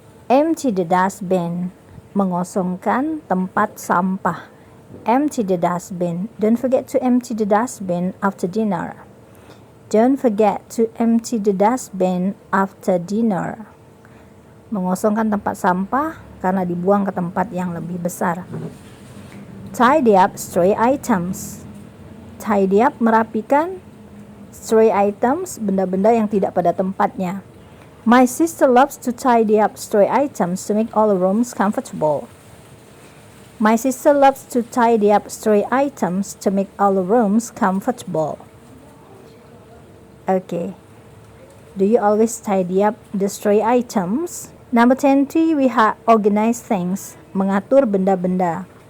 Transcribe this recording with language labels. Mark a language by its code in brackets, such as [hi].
[en] Empty the dustbin, [id] mengosongkan tempat sampah. [en] Empty the dustbin. Don't forget to empty the dustbin after dinner. Don't forget to empty the dustbin after dinner. [id] Mengosongkan tempat sampah karena dibuang ke tempat yang lebih besar. [en] Tidy up stray items. Tidy up, merapikan. [id] Stray items, benda-benda yang tidak pada tempatnya. [en] My sister loves to tidy up stray items to make all the rooms comfortable. My sister loves to tidy up stray items to make all the rooms comfortable. Okay. Do you always tidy up the stray items? Number 20, we have organize things, [id] mengatur benda-benda.